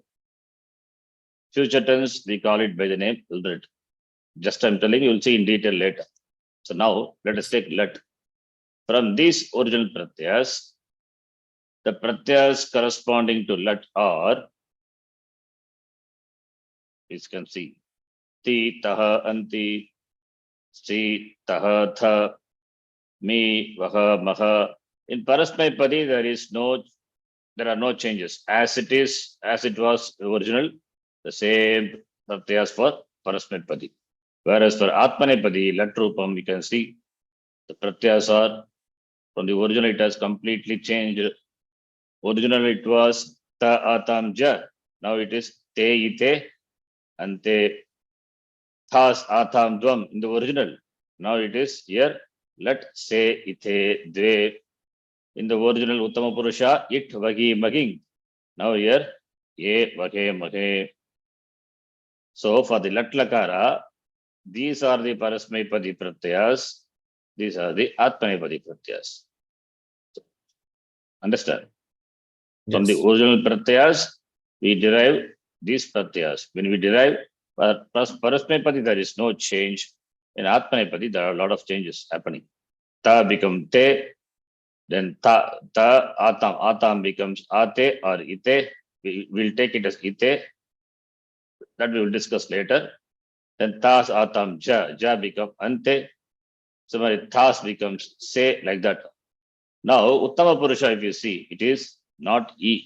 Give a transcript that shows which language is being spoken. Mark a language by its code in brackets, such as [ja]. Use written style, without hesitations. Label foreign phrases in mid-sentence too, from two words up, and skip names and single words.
[en] Future tense, we call it by the name lit. Just I'm telling you, you'll see in detail later. So now let us take let. From these original pratyayas, the pratyayas corresponding to let are, you can see, [sa] ti, taha, anti, si, taha, tha, mi, vaha, maha. [en] In Parasmaipadi, there are no changes. As it is, as it was original, the same pratyayas for Parasmaipadi. Whereas for Atmanepadi, [sa] let rupam, [en] you can see the pratyayas are from the original, it has completely changed. Originally, it was [sa] ta atam ja. [en] Now it is [sa] te ite [en] and [sa] te thas atam dvam [en] in the original. Now it is here [sa] let se ite dve [en] in the original [sa] Uttama Purusha it vagi maging. [en] Now here [sa] ye vage mage. [en] So for the [sa] lat lakara, [en] these are the Parasmaipadi pratyayas. These are the Atmanepadi pratyayas. Understand? From the Yes. original pratyayas, we derive these pratyayas. When we derive Parasmepadi, there is no change. In Atmanepadi, there are a lot of changes happening. Ta become te, then [sa] ta atam. [en] Atam becomes ate or ite. We will take it as ite. That we will discuss later. Then [sa] tas atam ja [en] become ante. Similarly, thas becomes se, like that. Now, [sa] Uttama Purusha, [en] if you see, it is not E.